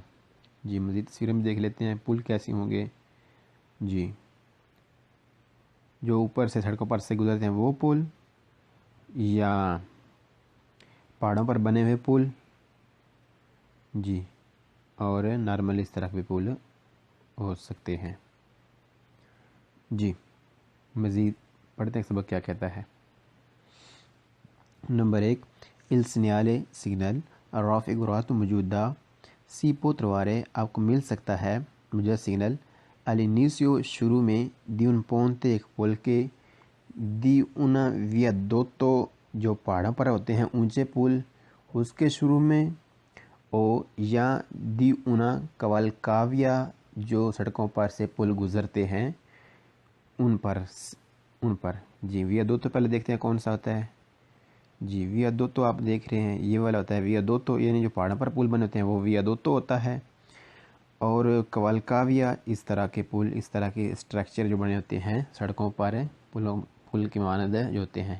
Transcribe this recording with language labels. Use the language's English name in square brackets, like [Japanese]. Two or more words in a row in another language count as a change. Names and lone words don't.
[Urdu] جی مزید تصویریں بھی دیکھ لیتے ہیں پل کیسی ہوں گے۔ جی جو اوپر سے سڑکوں پر سے گزرتے ہیں وہ پل، یا پہاڑوں پر بنے ہوئے پل، جی اور نارمل اس طرح بھی پل ہو سکتے ہیں۔ جی مزید پڑھتے ہیں سبق کیا کہتا ہے۔ نمبر 1، [Italian] il segnale signal raffigurato [Urdu] موجودہ سی [Italian] può trovare [Urdu] آپ کو مل سکتا ہے موجودہ سگنل all'inizio شروع میں [Italian] di un ponte [Urdu] ایک پل کے [Italian] di una viadotto [Urdu] جو پہاڑوں پر ہوتے ہیں اونچے پل اس کے شروع میں، یا [Italian] di una cavalcavia [Urdu] جو سڑکوں پر سے پل گزرتے ہیں ان پر۔ جی viadotto پہلے دیکھتے ہیں کون سا ہوتا ہے۔ جی viadotto آپ دیکھ رہے ہیں یہ والا ہوتا ہے viadotto، یعنی جو پہاڑوں پر پل بنے ہوتے ہیں وہ viadotto ہوتا ہے، اور cavalcavia اس طرح کے پل، اس طرح کے اسٹرکچر جو بنے ہوتے ہیں سڑکوں پر پل کے مانند جو ہوتے ہیں۔